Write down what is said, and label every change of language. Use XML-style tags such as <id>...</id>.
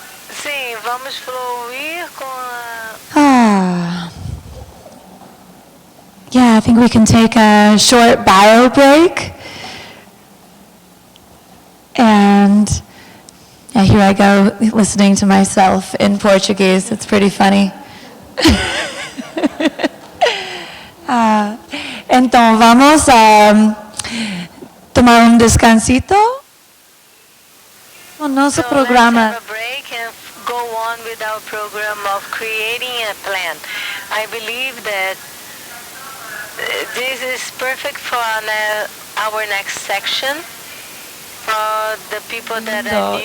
<pt>Sim, vamos fluir com a...</pt> <en>Yeah, I think we can take a short bio break. And here I go, listening to myself in Portuguese. It's pretty funny.</en> <pt>Então, vamos tomar descansito. O nosso programa.</pt> <en>Let's have a break and go on with our program of creating a plan. I believe that this is perfect for our next section. For the people that are new,</en>